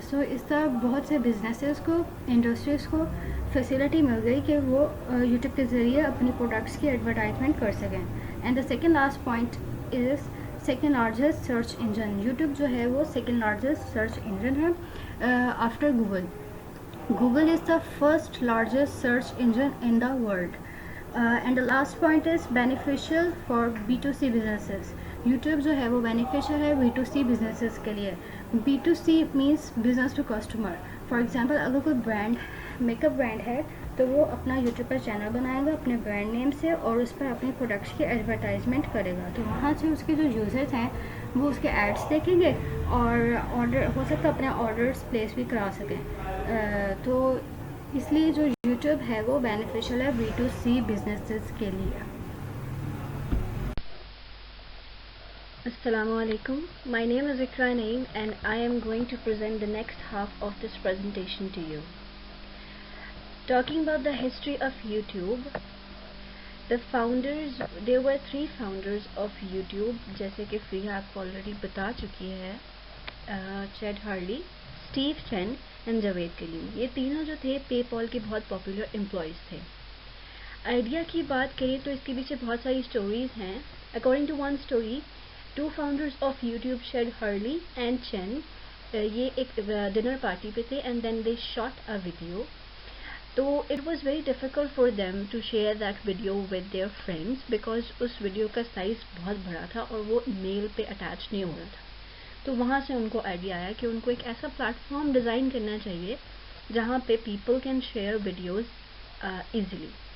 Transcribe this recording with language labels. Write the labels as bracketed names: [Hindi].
[Hindi] सो इस तरह बहुत से बिजनेसेस को, इंडस्ट्रीज़ को फैसिलिटी मिल गई कि वो यूट्यूब के ज़रिए अपनी प्रोडक्ट्स की एडवर्टाइजमेंट कर सकें. [English] And the second last point is second largest search engine. [Hindi] YouTube जो है वो सेकेंड लार्जेस्ट सर्च इंजन है after Google. [English] Google is the first largest search engine in the world. And the last point is beneficial for B2C businesses. [Hindi] YouTube जो है वो beneficial है B2C businesses के लिए. [English] B2C means business to customer. For example [Hindi] अगर कोई brand, makeup brand है तो वो अपना यूट्यूब पर चैनल बनाएगा अपने ब्रांड नेम से और उस पर अपने प्रोडक्ट्स की एडवर्टाइजमेंट करेगा. तो वहाँ से उसके जो यूज़र्स हैं वो उसके एड्स देखेंगे और ऑर्डर हो सकता है अपने ऑर्डर्स प्लेस भी करा सकें. तो इसलिए जो यूट्यूब है वो बेनिफिशियल है B2C बिजनेसेस के लिए. [Arabic] Assalamu alaikum. [English] My name is Ikra Naeem and I am going to present the next half of this presentation to you. Talking about the history of YouTube, there were 3 founders of YouTube, [Hindi] जैसे कि Freya आपको already बता चुकी है. Chad Harley, Steve Chen and Javed करीम. ये तीनों जो थे पेपॉल के बहुत पॉपुलर एम्प्लॉयज़ थे. आइडिया की बात करें तो इसके पीछे बहुत सारी स्टोरीज़ हैं. [English] according to one story, 2 founders of YouTube, Shed Hurley and Chen, [Hindi] ये एक डिनर पार्टी पे थे [English] and then they shot a video. [Hindi] तो [English] it was very difficult for them to share that video with their friends because [Hindi] उस video का size बहुत बड़ा था और वो मेल पे अटैच नहीं हो रहा था. तो वहाँ से उनको आइडिया आया कि उनको एक ऐसा प्लेटफॉर्म डिज़ाइन करना चाहिए जहाँ पे [English] People can share videos easily.